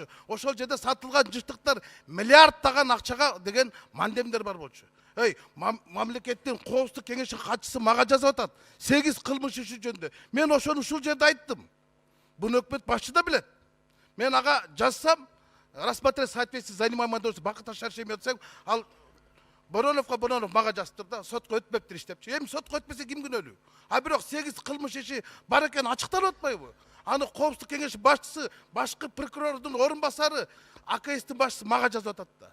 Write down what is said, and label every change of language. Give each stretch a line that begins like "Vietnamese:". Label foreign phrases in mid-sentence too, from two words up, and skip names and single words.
Kyrgyz: Ошол жерде сатылган жыштыктар миллиардтаган акчага деген мандемдер бар болчу. Эй, мамлекеттин Коопсуздук кеңешинин катчысы мага жазып атат. 8 кылмыш иши жөнүндө. Мен ошону ушул жерде айттым. Буну өкмөт башчы да билет. Мен ага жазсам,
Russian: рассмотреть соответствие занимаемой должности
Kyrgyz: Бакыт Шаршемов десем, ал Бороновго Боронов мага жазыптыр да, сотко өтпөптүр иш депчи. Эми сотко өтпөсө ким күнөөлүү? А бирок 8 кылмыш иши бар экен ачыкталып атпайбы? Аны Коопсуздук кеңеши башчысы, башкы прокурордун орун басары, АКСтин башчысы мага жазып атат да.